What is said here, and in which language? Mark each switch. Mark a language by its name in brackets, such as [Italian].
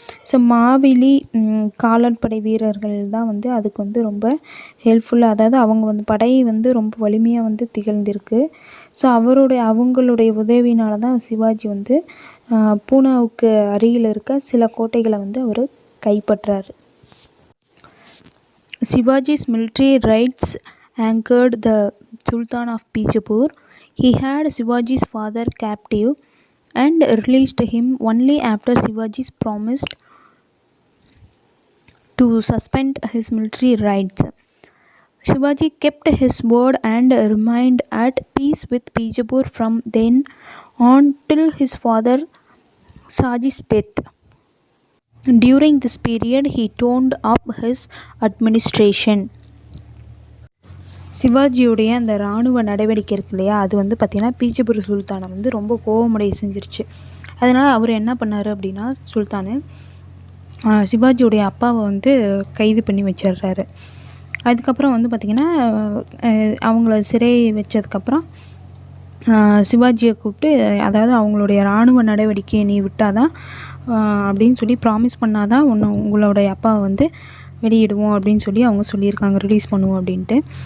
[Tamil] So மாவிலி காலாட்படை வீரர்கள் தான் வந்து அதுக்கு வந்து ரொம்ப ஹெல்ப்ஃபுல்லாக, அதாவது அவங்க வந்து படை வந்து ரொம்ப வலிமையாக வந்து திகழ்ந்திருக்கு. ஸோ அவங்களுடைய உதவினால தான் சிவாஜி வந்து பூனாவுக்கு அருகில் இருக்க சில கோட்டைகளை வந்து அவர் கைப்பற்றார். [English] Shivaji's military raids angered the Sultan of Bijapur. He had Shivaji's father captive and released him only after Shivaji promised to suspend his military rights. Shivaji kept his word and remained at peace with Bijapur from then on till his father Shaji's death. During this period, he toned up his administration. [Tamil] சிவாஜியுடைய அந்த இராணுவ நடவடிக்கை இருக்கு இல்லையா, அது வந்து பார்த்திங்கன்னா பீஜப்பூர் சுல்தானை வந்து ரொம்ப கோபமடைய செஞ்சிருச்சு. அதனால் அவர் என்ன பண்ணார் அப்படின்னா, சுல்தானு சிவாஜியுடைய அப்பாவை வந்து கைது பண்ணி வச்சிடுறாரு. அதுக்கப்புறம் வந்து பார்த்திங்கன்னா அவங்கள சிறை வச்சதுக்கப்புறம் சிவாஜியை கூப்பிட்டு, அதாவது அவங்களுடைய இராணுவ நடவடிக்கையை நீ விட்டாதான் அப்படின்னு சொல்லி ப்ராமிஸ் பண்ணாதான் உங்களுடைய அப்பாவை வந்து வெளியிடுவோம் அப்படின்னு சொல்லி அவங்க சொல்லியிருக்காங்க, ரிலீஸ் பண்ணுவோம் அப்படின்ட்டு.